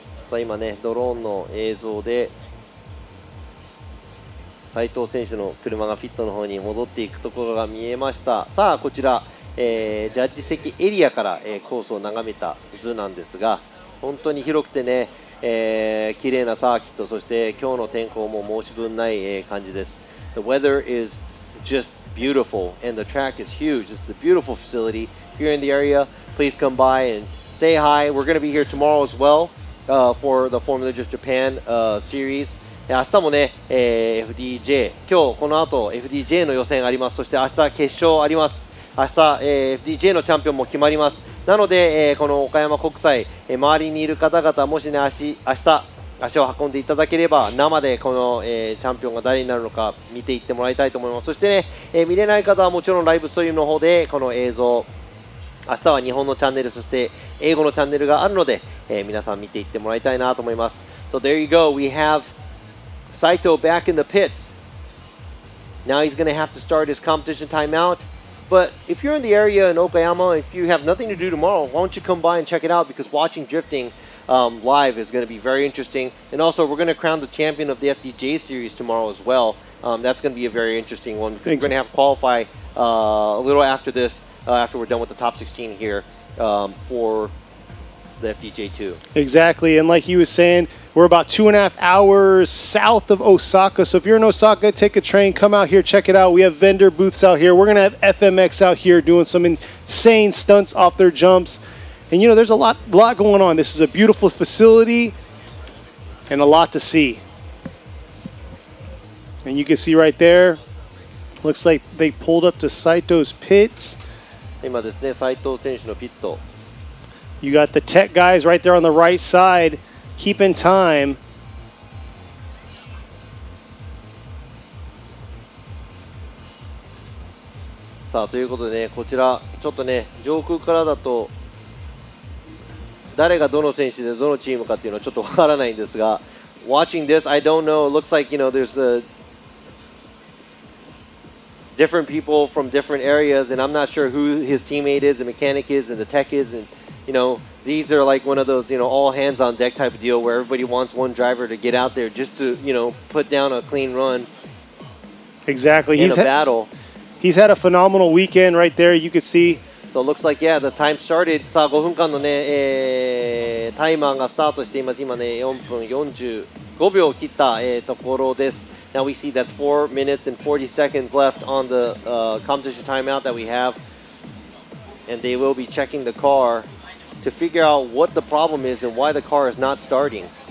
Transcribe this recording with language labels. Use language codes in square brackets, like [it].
[ja] さあ今ね、ドローンの映像で斉藤選手の車がピットの方に戻っていくところが見えました。さあこちら、ジャッジ席エリアから、コースを眺めた図なんですが、本当に広くてね、綺麗なサーキット、そして今日の天候も申し分ない、感じです。 [en] The weather is just beautiful and the track is huge. It's a beautiful facility. If you're in the area, please come by and say hi. We're going to be here tomorrow as well for the Formula Drift Japan series. [ja] 明日もね、FDJ、今日この後 FDJ の予選あります。そして明日決勝あります。明日、FDJ のチャンピオンも決まります。なので、この岡山国際、周りにいる方々、もしね、明日足を運んでいただければ生でこの、チャンピオンが誰になるのか見ていってもらいたいと思います。そしてね、見れない方はもちろんライブストリームの方でこの映像、明日は日本のチャンネル、そして英語のチャンネルがあるので、皆さん見ていってもらいたいなと思います。 [en] So there you go, we have Saito back in the pits. Now he's going to have to start his competition timeout. But if you're in the area in Okayama, if you have nothing to do tomorrow, why don't you come by and check it out, because watching drifting live is going to be very interesting. And also, we're going to crown the champion of the FDJ series tomorrow as well. That's going to be a very interesting one. We're going to have qualify a little after this, after we're done with the top 16 here for the FDJ2. Exactly, and like he was saying, we're about 2.5 hours south of Osaka. So if you're in Osaka, take a train, come out here, check it out. We have vendor booths out here. We're going to have FMX out here doing some insane stunts off their jumps. And, you know, there's a lot going on. This is a beautiful facility and a lot to see. And you can see right there, looks like they pulled up to Saito's pits. [ja] 今ですね、斉藤選手のピット。 [en] You got the tech guys right there on the right side, keeping time. [ja] さあということでね、こちらちょっとね、上空からだと誰がどの選手でどのチームかっていうのはちょっとわからないんですが、 [en] watching this, I don't know. It looks like, you know, there's different people from different areas, and I'm not sure who his teammate is, the mechanic is, and the tech is, and you know, these are like one of those, you know, all hands on deck type of deal where everybody wants one driver to get out there just to, you know, put down a clean run. Exactly. In a battle. He's had a phenomenal weekend right there. You could see. So it looks like, yeah, the time started. [ja] さあ5分間のね、タイマーがスタートしています。今ね、4分45秒切った、ところです。 [en] Now we see that's 4 minutes and 40 seconds left on the competition timeout that we have. And they will be checking the car to figure out what the problem is and why the car is not starting.